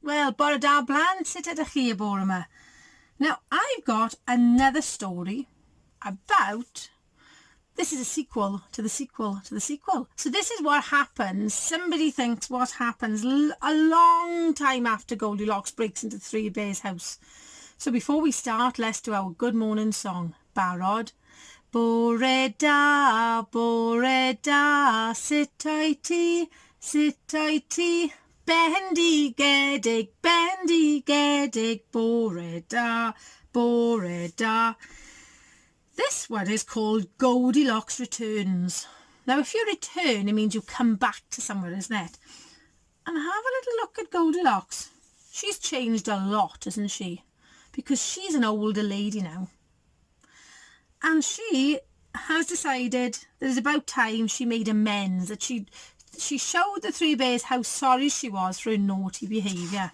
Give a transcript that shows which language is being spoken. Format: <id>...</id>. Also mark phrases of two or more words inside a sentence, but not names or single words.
<cy>Wel, bore da blant, sut ydych chi y bore yma?</cy> <en>Now, I've got another story about... This is a sequel to the sequel to the sequel. So this is what happens. Somebody thinks what happens a long time after Goldilocks breaks into Three Bears' house. So before we start, let's do our good morning song.</en> <cy>Barod. Bore da, sit o'i ti, bendigedig, bore da.</cy> <en>This one is called Goldilocks Returns. Now, if you return, it means you come back to somewhere, isn't it? And have a little look at Goldilocks. She's changed a lot, isn't she? Because she's an older lady now. And she has decided that it's about time she made amends, that she showed the Three Bears how sorry she was for her naughty behaviour.</en>